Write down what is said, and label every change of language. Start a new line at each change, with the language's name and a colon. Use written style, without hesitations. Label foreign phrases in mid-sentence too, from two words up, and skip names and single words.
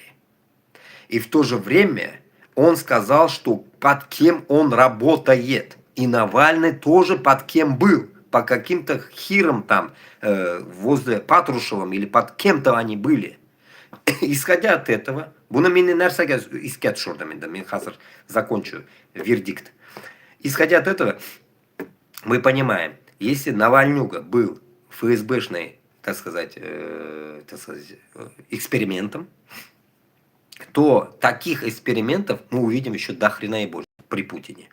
Russian: И в то же время он сказал, что под кем он работает. И Навальный тоже под кем был. По каким-то хирам там, возле Патрушевым или под кем-то они были. Исходя от этого,
Tatar: bunu мен нәрсәгә искә төшердем инде, мен хәзер
Russian: закончу вердикт. Исходя от этого, мы понимаем, если Навальнюга был ФСБшный, так сказать, экспериментом, то таких экспериментов мы увидим еще до хрена и больше при Путине.